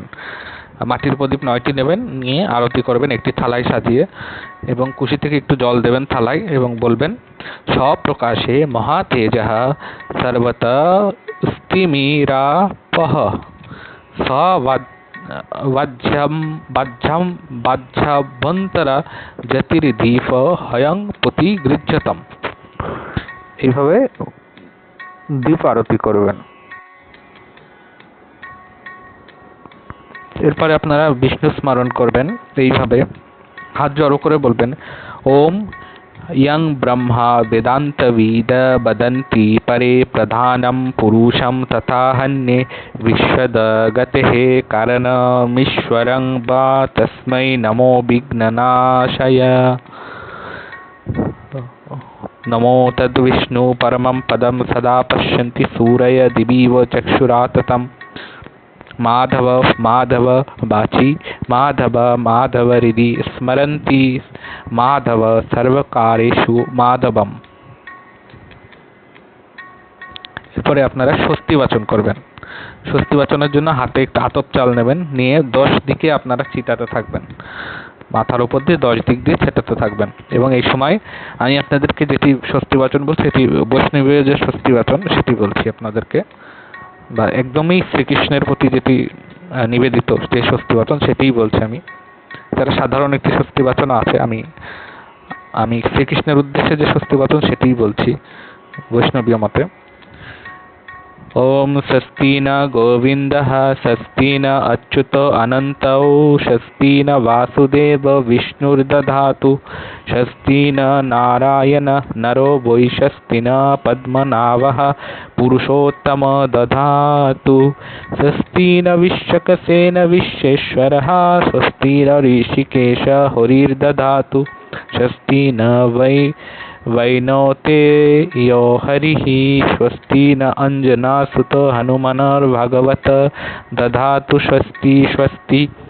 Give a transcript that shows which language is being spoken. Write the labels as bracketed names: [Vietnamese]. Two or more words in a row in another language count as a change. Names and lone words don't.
[Bangla] মাটির প্রদীপ 9টি নেবেন, নিয়ে আরতি করবেন একটি থালায় সাজিয়ে, এবং কুশি থেকে একটু জল দেবেন থালায় এবং বলবেন, [Sanskrit] স্বপ্রকাশে মহাতেজঃ সর্বতঃ স্তিমিরাপঃ বাহ্যাভ্যন্তর জ্যোতির্দীপ হয়ং প্রতিগৃহ্যতম। [Bangla] এইভাবে দীপ আরতি করবেন। এরপরে আপনারা বিষ্ণু স্মরণ করবেন এইভাবে, হাত জড়ো করে বলবেন, [Sanskrit] ওম यं ब्रह्मा वेदान्तविद वदन्ति परे प्रधानं पुरुषं तथाहन्ये विश्वदगतेः कारणमीश्वरं वा तस्मै नमो विघ्ननाशाय। नमो तद्विष्णु परमं पदं सदा पश्यन्ति सूरय दिवीव चक्षुराततं। माधव माधव वाची माधव माधव हृदि स्मरन्ति माधव सर्वकारेषु माधवम। [Bangla] এরপরে আপনারা স্বস্তি বাচন করবেন। স্বস্তি বাচনের জন্য হাতে একটা আতপ চাল নেবেন, নিয়ে 10 দিকে আপনারা চিতাতে থাকবেন, মাথার উপর দিয়ে 10 দিক দিয়ে ছেটাতে থাকবেন। এবং এই সময় আমি আপনাদেরকে যেটি স্বস্তি বাচন বলছি, সেটি বৈষ্ণবীয় যে স্বস্তি বাচন সেটি বলছি আপনাদেরকে, বা একদমই শ্রীকৃষ্ণের প্রতি যেটি নিবেদিত যে স্বস্তি বাচন সেটিই বলছি আমি। যারা সাধারণ একটি স্বস্তি বাচন আছে, আমি শ্রীকৃষ্ণের উদ্দেশ্যে যে স্বস্তি বাচন সেটিই বলছি বৈষ্ণবীয় মতে। [Sanskrit] ओम स्वस्ति न गोविंदः स्वस्ति न अच्युतो अनन्तौ स्वस्ति न वासुदेव विष्णुर्दधातु स्वस्ति न नारायण नरो वै स्वस्ति न पद्मनाभः पुरुषोत्तम दधातु स्वस्ति न विश्वक्सेन विश्वेश्वरः स्वस्ति न ऋषिकेश हरिर्दधातु स्वस्ति न वैनोते यो हरिः स्वस्ति न अंजनासुतो हनुमन्भगवत दधातु स्वस्ति स्वस्ति